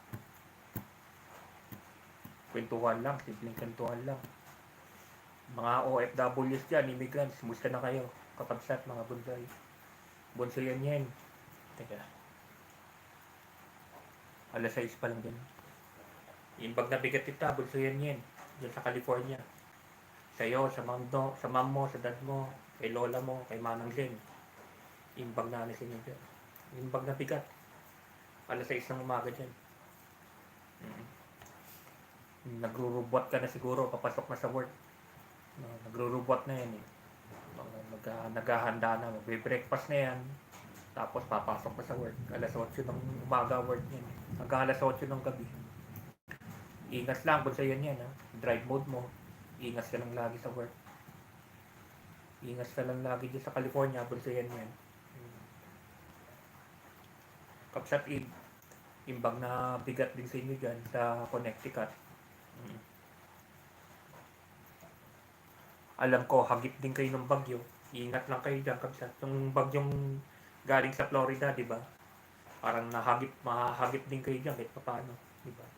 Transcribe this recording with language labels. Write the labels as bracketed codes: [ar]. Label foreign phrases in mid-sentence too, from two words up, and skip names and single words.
[tl] Kwentuhan lang, simpleng kwentuhan lang. Mga OFWs dyan, immigrants, musta na kayo kakabsat mga bunsoy? Bunsoy yan. Teka. Alas 6 pa lang din. [ilo] Imbag na bigat ita, bunsoy yan. [tl] Diyan sa California. Sa'yo, sa mom mo, sa dad mo, kay lola mo, kay manang Jen. [ilo] Imbag na alas inyo dyan. Imbag na bigat. [tl] Alas 6 ng umaga dyan. Nagrurubot ka na siguro, papasok na sa work. Nagrurubot na yan eh. Naghahanda na, magbe-breakfast na yan. Tapos papasok na sa work. Alas 8 ng umaga work yan. Hanggang alas 8 ng gabi. Ingat lang kung sa'yo yan ha. [en] Drive mode mo. [tl] Ingat ka lang lagi sa work. Ingat ka lang lagi dyan sa California kung sa'yo yan. [ilo] Kapsat imbag na bigat [tl] din sa inyo dyan sa Connecticut. Alam ko, hagip din kayo ng bagyo. Ingat lang kayo dyan, kapsat. Yung bagyong galing sa Florida, di ba? Parang mahagip din kayo dyan kahit paano, di ba?